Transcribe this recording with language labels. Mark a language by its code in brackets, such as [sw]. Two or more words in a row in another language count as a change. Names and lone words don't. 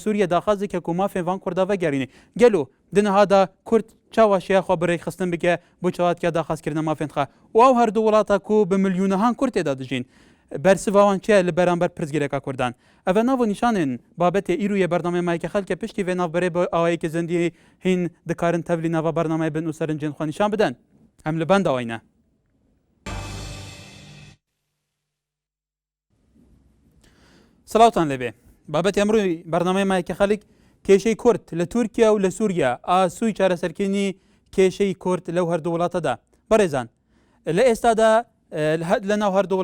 [ku] Sûriye daxwaz dike ku mafên van Kurda vegerîne gelo di niha da Kurd çawa şêya xwe bi rêxistin bike bû çawatkiya daxwazkirina mafên xwe û ew her du welata ku bi milyûnehan Kurd têda dijîn bersivawan çi ye li beramber pirsgirêka Kurdan ev nav û nîşanên babetê îrûyê bernameyê mayîkê xelkê piştî vê navberê bi awayekî zindî hîn dikarin tevlî nava bernameyê bin û serincên xwe nîşan bidin em li benda wayne [ckb] سلاوتان لێبێ بابەتی ئەمڕۆی بەرنامەی مایکە خەڵک کێشەی کورد لە تورکیا و لە سووریا ئاسووی چارەسەرکردنی کێشەی کورد لەو هەردوو وڵاتەدا بەڕێزان لە ئێستادا لە ناو هەردوو